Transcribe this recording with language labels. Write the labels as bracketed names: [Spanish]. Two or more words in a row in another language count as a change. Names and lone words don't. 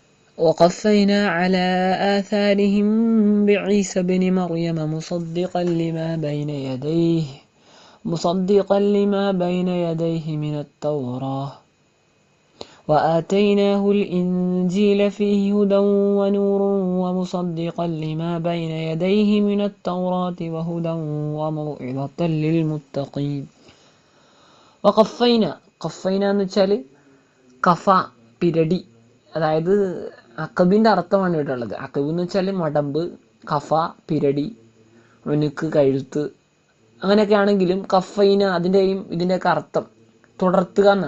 [Arabic] وقفينا على آثارهم بعيسى بن مريم مصدقا لما بين يديه من التوراة وآتيناه الإنجيل فيه هدى ونور ومصدقا لما بين يديه من التوراة وهدى وموعظة للمتقين. [Malayalam] കഫൈന എന്ന് വെച്ചാൽ കഫ പിരടി, അതായത് അക്കബിൻ്റെ അർത്ഥമാണ് ഇവിടെ ഉള്ളത്. അക്കബ് എന്ന് വെച്ചാൽ മടമ്പ്, കഫ പിരടി, ഉനുക്ക് കഴുത്ത്, അങ്ങനെയൊക്കെ ആണെങ്കിലും കഫൈന അതിൻ്റെയും ഇതിൻ്റെയൊക്കെ അർത്ഥം തുടർത്തുക എന്നാണ്.